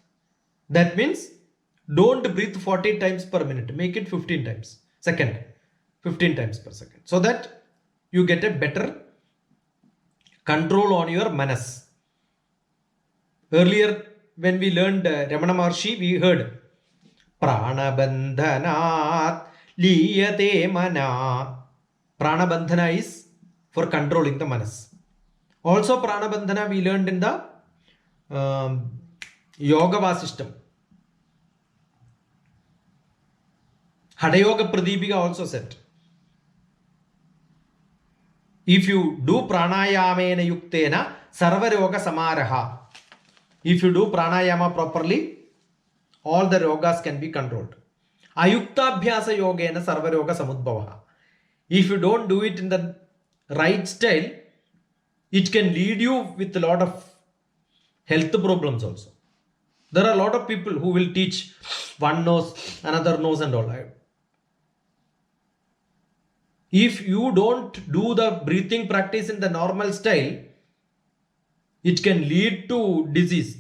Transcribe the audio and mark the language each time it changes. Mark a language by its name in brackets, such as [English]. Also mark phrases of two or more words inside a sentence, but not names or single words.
[English] That means don't breathe 40 times per minute. Make it 15 times. Second, 15 times per second, so that you get a better control on your manas. Earlier, when we learned Ramana Maharshi, we heard [Sanskrit] Pranabandhanat liyate mana. [English] Pranabandhana is for controlling the manas. Also, Pranabandhana we learned in the Yoga Vasishtam. Hadayoga Pradipika also said, if you do [Sanskrit] pranayamena yuktena sarvaroga samaraha. [English] If you do pranayama properly, all the yogas can be controlled. [Sanskrit] Ayuktabhyasa yogena sarvaroga samudbhavaha. [English] If you don't do it in the right style, it can lead you with a lot of health problems also. There are a lot of people who will teach one nose, another nose and all. If you don't do the breathing practice in the normal style, it can lead to disease.